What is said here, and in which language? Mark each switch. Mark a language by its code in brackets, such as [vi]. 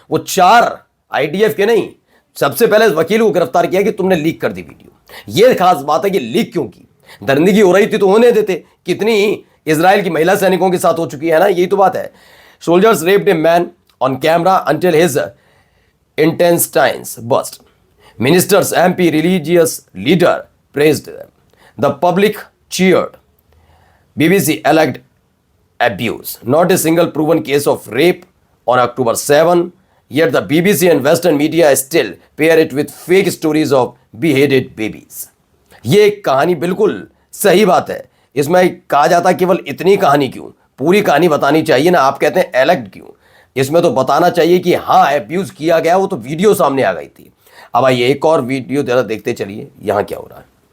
[hi] वो 4 आईडीएफ के नहीं, सबसे पहले इस वकील को गिरफ्तार किया कि तुमने लीक कर दी वीडियो। यह खास बात है कि लीक क्यों की, दरिंदगी हो रही थी तो होने देते। कितनी इजराइल की महिला सैनिकों के साथ हो चुकी है ना, यही तो बात है। [en] Soldiers raped a man on camera until his intestines burst. Ministers, MP, religious leader praised them. The public cheered. BBC alleged abuse. Not a single proven case of rape on October 7, yet the BBC and Western media still pair it with fake stories of beheaded babies. [hi] ये कहानी बिल्कुल सही बात है। इसमें कहा जाता है केवल इतनी कहानी क्यों, पूरी कहानी बतानी चाहिए ना। आप कहते हैं एलेक्ट क्यों, इसमें तो बताना चाहिए कि हाँ अब्यूज किया गया, वो तो वीडियो सामने आ गई थी। अब आइए एक और वीडियो जरा देखते चलिए यहां क्या हो रहा है।